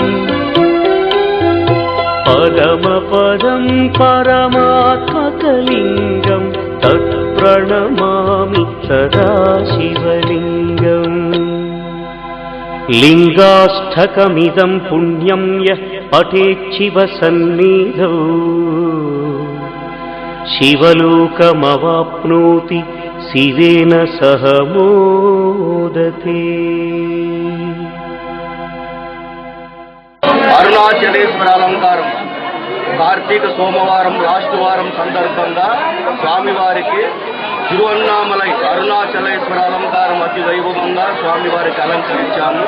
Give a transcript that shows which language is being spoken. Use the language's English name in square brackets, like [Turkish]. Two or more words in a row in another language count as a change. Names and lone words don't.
[Sanskrit] परमपदं परमात्मकलिङ्गं तत्प्रणमामि सदा शिवलिङ्गम् लिङ्गाष्टकमिदं पुण्यं यः पठेच्छिवसन्निधौ शिवलोकमवाप्नोति शिवेन सह मोदते। [Telugu] అరుణాచలేశ్వర అలంకారం కార్తీక సోమవారం లాస్ట్ వారం సందర్భంగా స్వామివారికి తిరువన్నామలై అరుణాచలేశ్వర అలంకారం అతి వైభవంగా స్వామివారికి అలంకరించాము.